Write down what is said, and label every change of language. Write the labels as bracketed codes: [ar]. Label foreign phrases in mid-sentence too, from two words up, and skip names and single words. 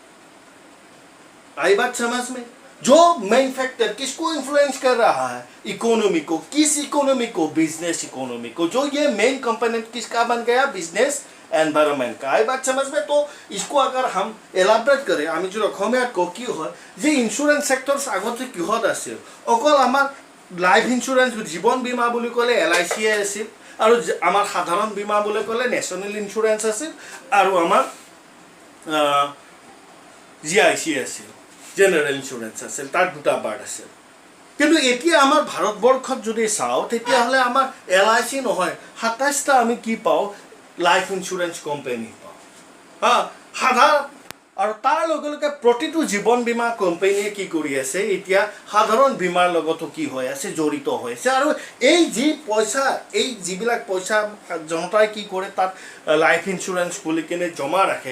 [hi] आई बात समझ में? जो [en] main factor [hi] किसको इन्फ्लुएंस कर रहा है? इकोनॉमी को। किस इकोनॉमी को? [en] business economy [hi] को। जो ये [en] main component [hi] किसका बन गया? [en] business environment [hi] का। आई बात समझ में? तो इसको अगर हम एलाबरेट करें, [as] আমি যদি অসমীয়াত কওঁ কি হয় যে [en] insurance sectors [as] আগতে কিহত আছিল? অকল আমাৰ [en] life insurance [as] জীৱন বীমা বুলি ক'লে LIC আছিল, আৰু আমাৰ সাধাৰণ বীমা বুলি ক'লে নেশ্যনেল ইন্স্যুরেন্স আছিল, আৰু আমাৰ GIC আছিল, [en] general insurance [as] আছিল। তার দুটা পার্ট আছিল। কিন্তু এতিয়া আমাৰ ভাৰতবৰ্ষত যদি চাওঁ, তেতিয়াহ'লে আমাৰ LIC নহয়, 27টা আমি কি পাওঁ? [en] life insurance company [as] পাওঁ। হা, সাধাৰণ আৰু তাৰ লগে লগে প্ৰতিটো জীৱন বীমা কোম্পানীয়ে কি কৰি আছে? এতিয়া সাধাৰণ বীমাৰ লগতো কি হৈ আছে? জড়িত হৈ আছে। আৰু এই যি পইচা, এই যিবিলাক পইচা জনতাই কি কৰে, তাত [en] life insurance [as] বুলি কিনে জমা ৰাখে।